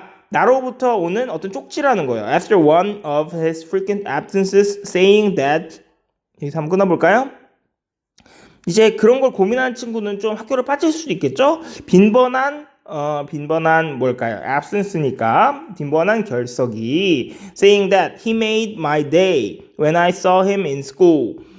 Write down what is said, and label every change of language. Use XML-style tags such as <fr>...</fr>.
<ko>나로부터 오는 어떤 쪽지라는 거예요.</ko> <en>After one of his frequent absences saying that</en> <ko>여기서 한번 끊어볼까요? 이제 그런 걸 고민하는 친구는 좀 학교를 빠질 수도 있겠죠? 빈번한 뭘까요?</ko> <en>absence니까</en> <ko>빈번한 결석이</ko> <en>saying that he made my day when I saw him in school.</en>